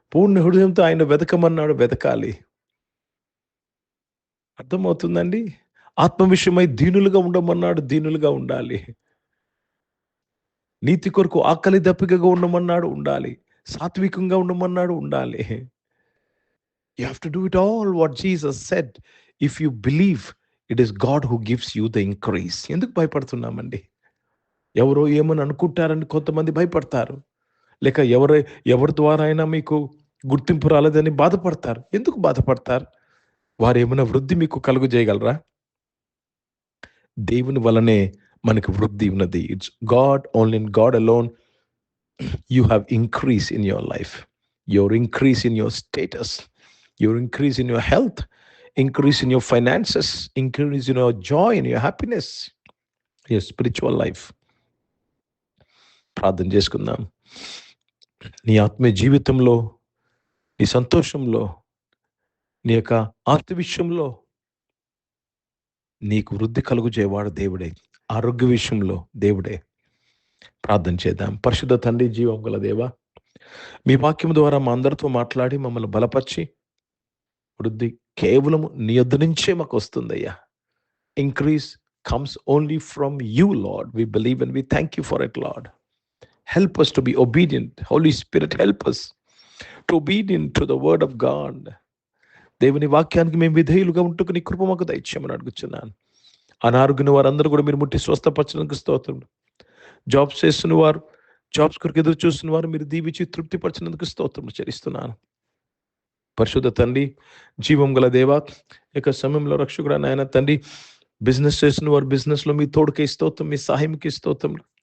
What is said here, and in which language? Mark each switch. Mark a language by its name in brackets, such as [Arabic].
[Telugu] పూర్ణ హృదయంతో ఆయన వెతకమన్నాడు, వెతకాలి. అర్థమవుతుందండి? ఆత్మ విషయమై దీనులుగా ఉండమన్నాడు, దీనులుగా ఉండాలి. నీతి కొరకు ఆకలి దప్పికగా ఉండమన్నాడు, ఉండాలి. సాత్వికంగా ఉండమన్నాడు, ఉండాలి. [English] You have to do it all what Jesus said. If you believe, it is God who gives you the increase. [Telugu] ఎందుకు భయపడుతున్నామండి? ఎవరో ఏమని అనుకుంటారని కొంతమంది భయపడతారు. లేక ఎవరి ద్వారా అయినా మీకు గుర్తింపు రాలేదని బాధపడతారు. ఎందుకు బాధపడతారు? వారు ఏమైనా వృద్ధి మీకు కలుగు చేయగలరా? దేవుని వలనే మనకి వృద్ధి ఉన్నది. [English] It's God, only in God alone you have increase in your life, your increase in your status, your increase in your health, increase in your finances, increase in your joy and your happiness, your spiritual life. [Telugu] ప్రార్థన చేసుకుందాం. నీ ఆత్మీయ జీవితంలో, నీ సంతోషంలో, నీ యొక్క ఆస్తి విషయంలో నీకు వృద్ధి కలుగు చేయవాడు దేవుడే. ఆరోగ్య విషయంలో దేవుడే. ప్రార్థన చేద్దాం. పరిశుద్ధ తండ్రి, జీవం గల దేవా, మీ వాక్యం ద్వారా మా అందరితో మాట్లాడి మమ్మల్ని బలపరిచి, వృద్ధి కేవలం నీ యొద్ద నుంచే మాకు వస్తుందయ్యా. [English] Increase comes only from you, Lord. We believe and we thank you for it, Lord. Help us to be obedient. Holy Spirit, help us to obedient to the word of God. [Telugu] దేవుని వాక్యానికి మేము విధేయులుగా ఉంటూ నీ కృప మాకు దయచేయమని అడుగుచున్నాను. అనారోగ్యం వారందరూ కూడా మీరు ముట్టి స్వస్థపరచడానికి స్తోత్రం. జాబ్స్ చేస్తున్న వారు, జాబ్స్ కొరకు ఎదురు చూస్తున్న వారు మీరు దీవించి తృప్తిపరచినందుకు స్తోత్రం చెల్లిస్తున్నాను. పరిశుద్ధ తండ్రి, జీవం గల దేవా, ఇక సమయంలో రక్షకుడా నాయన తండ్రి, బిజినెస్ చేస్తున్న వారు బిజినెస్లో మీ తోడుకి స్తోత్రం, మీ సహాయంకి స్తోత్రం.